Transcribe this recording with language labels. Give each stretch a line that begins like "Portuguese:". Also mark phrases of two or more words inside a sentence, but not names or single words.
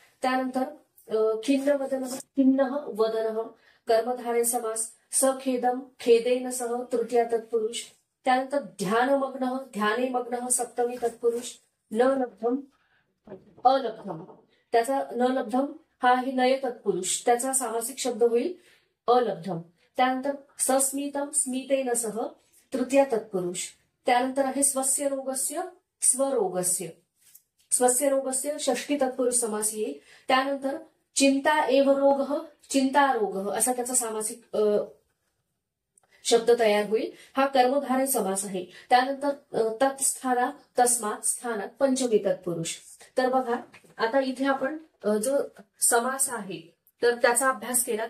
Marathi: त्यानंतर
Sanskrit: खिन्न वदनः, खिन्नः वदनः
Marathi: कर्मधारय समास.
Sanskrit: सखेदम खेदेन सह
Marathi: तृतीया तत्पुरुष. त्यानंतर
Sanskrit: ध्यानमग्न ध्याने मग्न
Marathi: सप्तमी तत्पुरुष.
Sanskrit: न लब्धम अलब्धम,
Marathi: त्याचा
Sanskrit: न लब्धम
Marathi: हा आहे नय तत्पुरुष, त्याचा सामासिक शब्द होईल अलब्धम. त्यानंतर
Sanskrit: सस्मितम स्मितेन सह
Marathi: तृतीया तत्पुरुष. त्यानंतर आहे
Sanskrit: स्वस्य रोगस्य स्वरोगस्य. स्वस्य रोगस्य
Marathi: षष्ठी तत्पुरुष समास येईल. त्यानंतर
Sanskrit: चिंता एव रोग
Marathi: चिंता रोग असा त्याचा सामासिक शब्द तयार होईल. हा कर्मधारय समास आहे. त्यानंतर
Sanskrit: तत्स्थाना तस्मात स्थानात
Marathi: पंचमी तत्पुरुष. तर बघा आता इथे आपण जो समास आहे तर त्याचा अभ्यास केला.